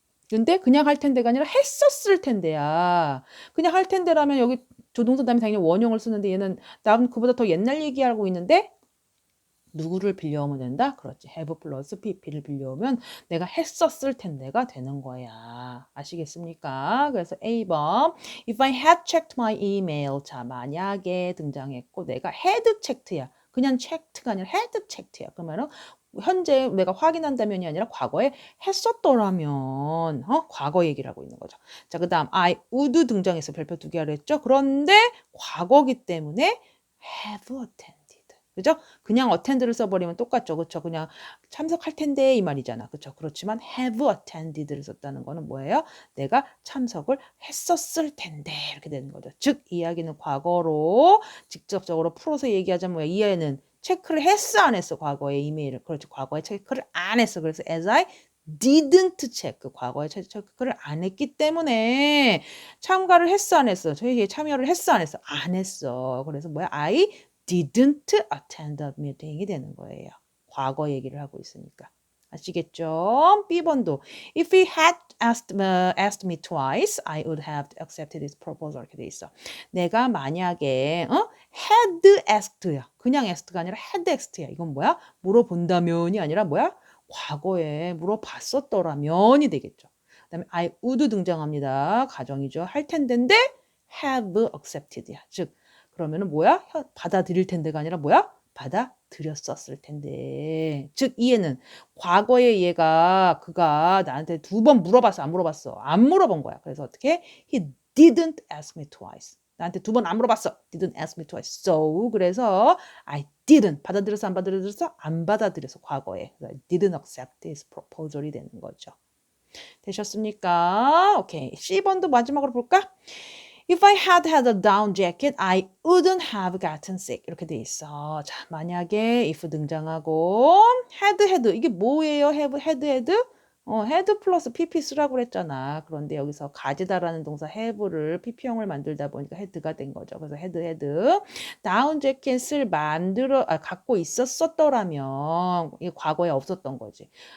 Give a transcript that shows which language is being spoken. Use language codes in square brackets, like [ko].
[ko] 근데 그냥 할 텐데가 아니라 했었을 텐데야. 그냥 할 텐데라면 여기 조동사 다음에 당연히 원형을 쓰는데 얘는 난 그보다 더 옛날 얘기하고 있는데 누구를 빌려오면 된다? 그렇지. have 플러스 pp를 빌려오면 내가 했었을 텐데가 되는 거야. 아시겠습니까? 그래서 A번 [en] If I had checked my email [ko] 자 만약에 등장했고 내가 had checked야. 그냥 checked가 아니라 had checked야. 그러면은 현재 내가 확인한다면이 아니라 과거에 했었더라면 과거 얘기를 하고 있는 거죠. 자, 그 다음 I would 등장해서 별표 2개 하려 했죠. 그런데 과거기 때문에 have attended. 그죠? 그냥 attend를 써버리면 똑같죠. 그쵸? 그냥 참석할 텐데 이 말이잖아. 그쵸? 그렇지만 have attended를 썼다는 거는 뭐예요? 내가 참석을 했었을 텐데 이렇게 되는 거죠. 즉 이야기는 과거로 직접적으로 풀어서 얘기하자면 뭐야? 이 애는 체크를 했어 안 했어? 과거에 이메일을. 그렇죠. 과거에 체크를 안 했어. 그래서 [en] as I didn't check. [ko] 과거에 체크를 안 했기 때문에 참가를 했어 안 했어? 저희에 참여를 했어 안 했어? 안 했어. 그래서 뭐야? [en] I didn't attend the meeting [ko] 이 되는 거예요. 과거 얘기를 하고 있으니까. 아시겠죠? [en] B번도 If he had asked me twice, I would have accepted his proposal. [ko] 이렇게 돼 있어. 내가 만약에 had asked야. 그냥 asked가 아니라 had asked야. 이건 뭐야? 물어본다면이 아니라 뭐야? 과거에 물어봤었더라면이 되겠죠. 그다음에 I would 등장합니다. 가정이죠. 할 텐데인데 have accepted야. 즉 그러면은 뭐야? 받아들일 텐데가 아니라 뭐야? 받아들였었을 텐데. 즉 이해는 과거에 그가 나한테 2번 물어봤어, 안 물어봤어? 안 물어본 거야. 그래서 어떻게? [en] He didn't ask me twice. [ko] 나한테 2번 안 물어봤어. [en] Didn't ask me twice. [ko] So 그래서 [en] I didn't [ko] 받아들였어, 안 받아들였어? 안 받아들여서 과거에. [en] I didn't accept his proposal [ko] 이 되는 거죠. 되셨습니까? 오케이. C번도 마지막으로 볼까? [en] If I had a down jacket, I wouldn't have gotten sick. [ko] 이렇게 돼 있어. 자, 만약에 if 등장하고 had 이게 뭐예요? had? had 플러스 pp 쓰라고 그랬잖아. 그런데 여기서 가지다라는 동사 have를 pp형을 만들다 보니까 had가 된 거죠. 그래서 had. 다운 재킷을 갖고 있었더라면 이게 과거에 없었던 거지.